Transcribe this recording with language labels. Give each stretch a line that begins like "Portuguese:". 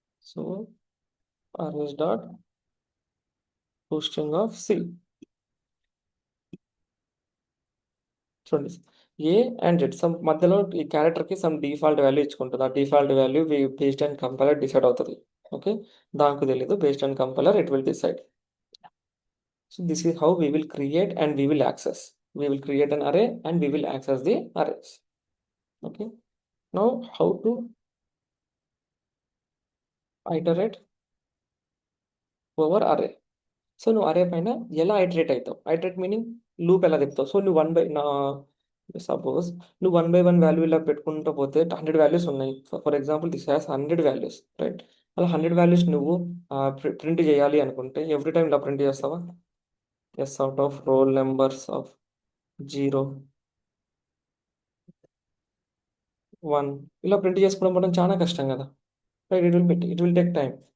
English: So arrays dot to string of C.
Telugu: చూడండి, ఏ and Z some మధ్యలో ఈ క్యారెక్టర్కి సమ్ డిఫాల్ట్ వాల్యూ ఇచ్చుకుంటుంది. ఆ default value based and compiler decide అవుతుంది. Okay. దానికి తెలియదు, based and compiler it will decide.
English: So this is how we will create and we will access. We will create an array and we will access the arrays. Okay. Now how to iterate over array.
Telugu: So నువ్వు అరే పైన ఎలా iterate అవుతావు, iterate meaning loop ఎలా తిప్పుతావు. So నువ్వు suppose నువ్వు 1 by 1 value ఇలా పెట్టుకుంటూ పోతే 100 వాల్యూస్ ఉన్నాయి. For example this has 100 values, right. అలా 100 వాల్యూస్ నువ్వు ప్రింట్ చేయాలి అనుకుంటే ఎవ్రీ టైం ఇలా ప్రింట్ చేస్తావా, yes out of role numbers of 0, 1 ఇలా ప్రింట్ చేసుకోవడం చాలా కష్టం కదా, right. It will take time.